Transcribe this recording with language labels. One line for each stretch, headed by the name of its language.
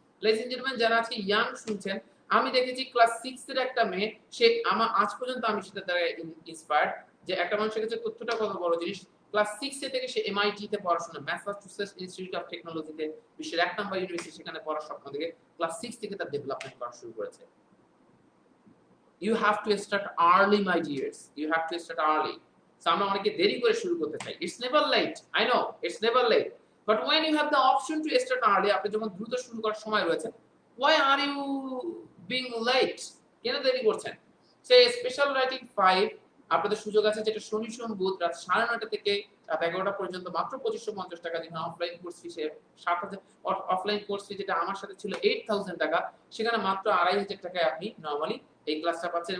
English: ladies and gentleman
Bangla: যারা আজকে young শুনছেন, আমি দেখেছি ক্লাস 6 এর একটা মেয়ে, সে আজ পর্যন্ত আমি সেটা দ্বারা ইন্সপায়ার্ড যে একটা মানুষের কাছে তথ্যটা কত বড় জিনিস। ক্লাস 6 এ থেকে সে MIT তে পড়াশোনা, ম্যাসাচুসেটস ইনস্টিটিউট অফ টেকনোলজিতে, বিশ্বের ১ নম্বর ইউনিভার্সিটি, সেখানে পড়ার স্বপ্ন দেখে ক্লাস 6 থেকে তার ডেভেলপমেন্ট করা শুরু করেছে।
English: You have to start early, my dears. You have to start early.
Bangla: So আমরা অনেকে দেরি করে শুরু করতে চাই।
English: It's never late. I know, it's never late. But when you have the option to start early,
Bangla: আপনি যখন দ্রুত শুরু করার সময় রয়েছে,
English: why are you being late?
Bangla: কেন দেরি করছেন? Say special writing 5 আপনাদের সুযোগ আছে, যেটা শনি সোম বুধ রাত 9:30 থেকে রাত 11টা পর্যন্ত মাত্র 2550 টাকা দিয়ে offline course fee 7000, offline course fee যেটা আমার সাথে ছিল 8000 টাকা, সেখানে মাত্র 2500 টাকায় আপনি নরমালি এই ক্লাসটা পাচ্ছেন।